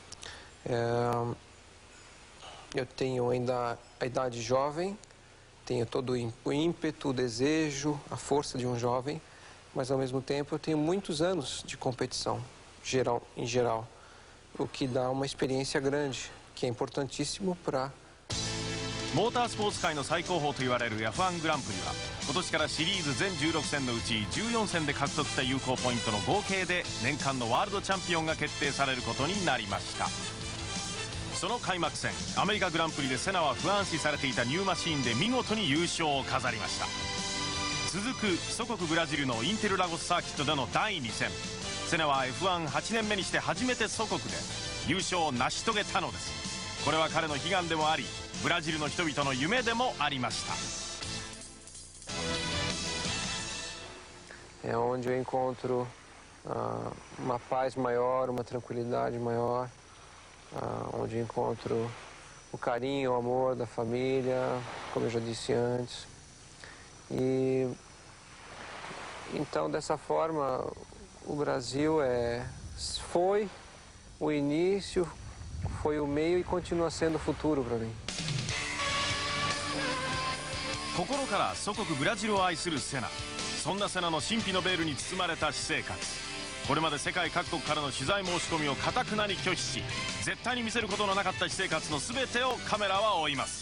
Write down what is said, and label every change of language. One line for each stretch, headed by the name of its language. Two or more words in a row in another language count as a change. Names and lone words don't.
Portuguese: Eu tenho ainda a idade jovem, tenho todo o ímpeto, o desejo, a força de um jovem, mas ao mesmo tempo eu tenho muitos anos de competição em geral, o que dá uma experiência grande, que é importantíssimo para
Japanese: モータースポーツ界の最高峰と言われる F1 グランプリは今年からシリーズ全16戦のうち14戦で獲得した有効ポイントの合計で年間のワールドチャンピオンが決定されることになりました。その開幕戦アメリカグランプリでセナは不安視されていたニューマシーンで見事に優勝を飾りました。続く祖国ブラジルのインテルラゴスサーキットでの第2戦、セナは F18 年目にして初めて祖国で優勝を成し遂げたのです。これは彼の悲願でもあり、ブラジルの人々の夢でもありました。
Portuguese: É onde eu encontro uma paz maior, uma tranquilidade maior, onde eu encontro o carinho, o amor da família, como eu já disse antes. E então, dessa forma, o Brasil foi o início, foi o meio e continua sendo o futuro para mim.
Japanese: 心から祖国ブラジルを愛するセナ。そんなセナの神秘のベールに包まれた私生活。これまで世界各国からの取材申し込みを固くなに拒否し、絶対に見せることのなかった私生活の全てをカメラは追います。